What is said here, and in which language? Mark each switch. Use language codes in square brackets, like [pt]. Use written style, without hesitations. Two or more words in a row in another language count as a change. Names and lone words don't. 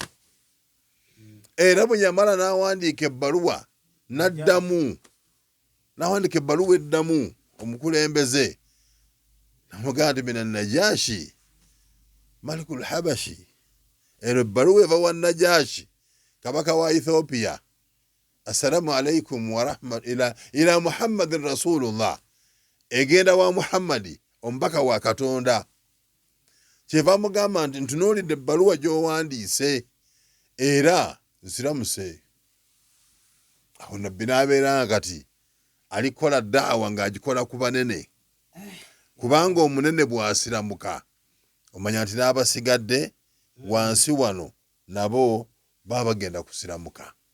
[lg] Era bwe yamala n'awandiika ebbaluwa n'addamu, n'awandiika ebbaluwa eddamu omukulembeze, namugamba nti [ar] من النجاشي ملك الحبشة, [lg] ero ebbaluwa eva wa Najashi kabaka wa Ethiopia, [ar] السلام عليكم ورحمة إلى محمد رسول الله, [lg] egenda wa Muhammadi omubaka wa Katonda. Kyeva amugamba nti ntunuulidde ebbaluwa gy'owandiise era nsiramuse. Awo nabbi n'abeera kati alikola daawa ng'agikola ku banene, kubanga omunene bw'asiramuka omanya nti n'abasigadde wansi wano nabo baba bagenda kusiramuka.